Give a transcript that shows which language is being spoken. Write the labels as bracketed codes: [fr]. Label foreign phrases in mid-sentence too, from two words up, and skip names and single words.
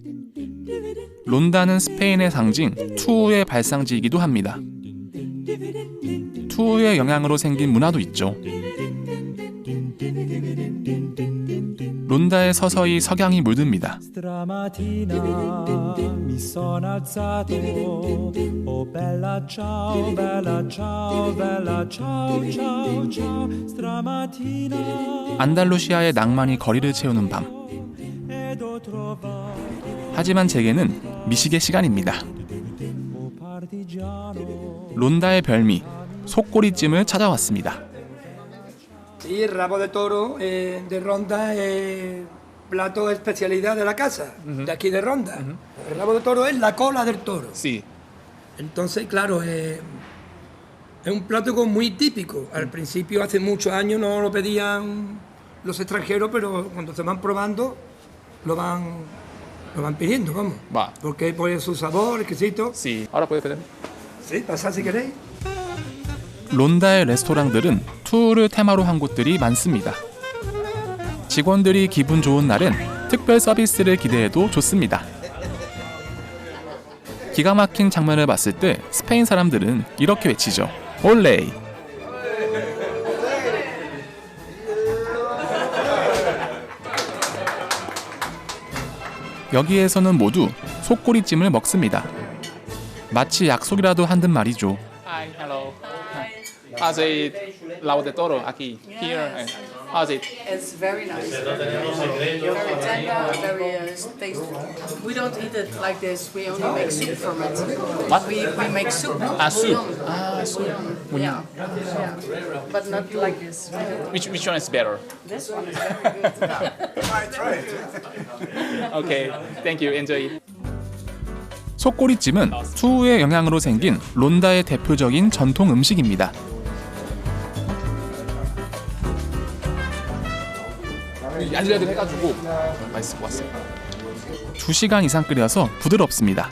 [ko] 론다는 스페인의 상징 투우의 발상지이기도 합니다. 투우의 영향으로 생긴 문화도 있죠. 론다에 서서히 석양이 물듭니다. [it] Stamattina mi sono alzato, oh bella ciao, bella ciao, bella ciao, ciao, ciao. Stamattina [ko] 안달루시아의 낭만이 거리를 채우는 밤. [it] ed ho trovato [ko] 하지만 제게는 미식의 시간입니다. [it] oh partigiano. [ko] 론다의 별미 속꼬리찜을 찾아왔습니다. [es] Sí, el rabo de toro de Ronda es plato especialidad de la casa, de aquí de Ronda. El rabo de toro es la cola del toro. Sí. Entonces, claro, es un plato muy típico. Al principio, hace muchos años, no lo pedían los extranjeros, pero cuando se van probando, lo van pidiendo, vamos. Va. Porque por su sabor exquisito. Sí. Ahora puede pedir. Sí, pasad si queréis. [ko] 론다의 레스토랑들은 투어를 테마로 한 곳들이 많습니다. 직원들이 기분 좋은 날엔 특별 서비스를 기대해도 좋습니다. 기가 막힌 장면을 봤을 때 스페인 사람들은 이렇게 외치죠. 올레이! 여기에서는 모두 속꼬리찜을 먹습니다. 마치 약속이라도 한 듯 말이죠. [en] Hi, hello. How's it? [es] Lao de toro aquí, [en] here. How's it? It's very nice. Very tender, very tasty. We don't eat it like this. We only make soup from it. What? We make soup. soup. Bouillon. soup. Yeah. Yeah. But not like this. Which one is better? This one is very good. Okay, thank you. Enjoy. [ko] 속꼬리찜은 투우의 영향으로 생긴 론다의 대표적인 전통 음식입니다. 야들야들 해가지고 맛있을 것 같습니다. 2시간 이상 끓여서 부드럽습니다.